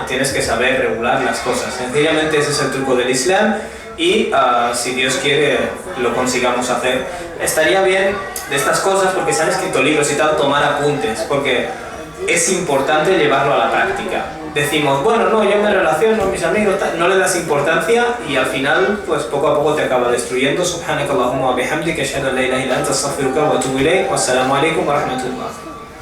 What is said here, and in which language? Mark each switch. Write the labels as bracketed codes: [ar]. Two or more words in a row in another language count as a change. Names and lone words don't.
[es] Tienes que saber regular las cosas. Sencillamente ese es el truco del Islam y si Dios quiere lo consigamos hacer. Estaría bien de estas cosas, porque se han escrito libros y tal, tomar apuntes, porque es importante llevarlo a la práctica. Decimos, bueno, no, yo me relaciono con mis amigos, tal, no le das importancia y al final, pues poco a poco te acaba destruyendo. [ar] سبحانك اللهم وبحمدك أشهد أن لا إله إلا أنت أستغفرك وأتوب إليك. والسلام عليكم ورحمة الله.